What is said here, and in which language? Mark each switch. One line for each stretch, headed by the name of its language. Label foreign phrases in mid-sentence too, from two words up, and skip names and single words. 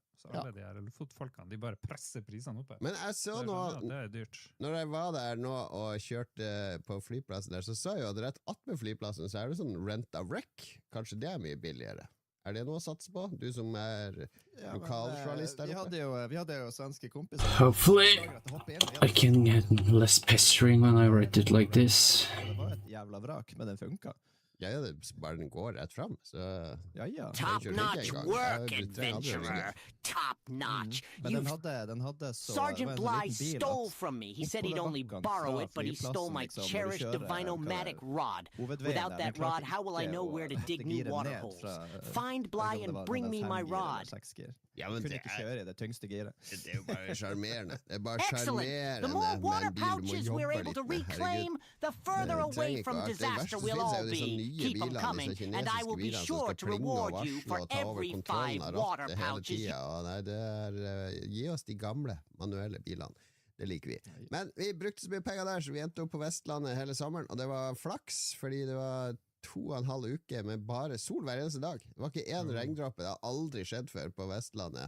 Norwegian: Så alle de her Lofotfolkene, de bare presser prisene oppe. Men jeg så nå, det er dyrt. Når jeg var der nå og kjørte på flyplassen der, så jeg jo at rett attmed flyplassen så er det sånn rent a wreck. Kanskje det er mye billigere. Er det noe å satse på? Du som er lokaljournalist der oppe? Vi hadde jo svenske kompiser.
English: Hopefully, I can get less pestering when I write it like this.
Norwegian: Det var et jævla vrak, men den funka. Ja, det bare den går rett frem, så... Ja.
English: Top-notch work, adventurer! Top-notch!
Norwegian: Men den hadde så...
English: Sergeant Bly stole from me. He said he'd only borrow it, but he stole my cherished Divinomatic rod. Without that rod, how will I know where to dig new water holes? Find Bly and bring me my rod.
Norwegian: Ja, men det det tyngste giret. Det jo bare charmerende. Det bare
English: Excellent!
Norwegian: charmerende
English: The more water
Norwegian: med en bil du må
English: pouches
Norwegian: jobbe
English: we're able
Norwegian: litt
English: to
Norwegian: med.
English: reclaim, the further away from disaster we'll all be. Keep them coming, and I will be sure to reward you for every 5 water pouches.
Norwegian: Nei, det gi oss de gamle manuelle bilene. Det liker vi. Men vi brukte så mye penger der, så vi endte opp på Vestlandet hele sommeren, og det var flaks, fordi det var 2,5 uker med bare sol hver eneste dag. Det var ikke en regndråpe, det har aldri skjedd før på Vestlandet.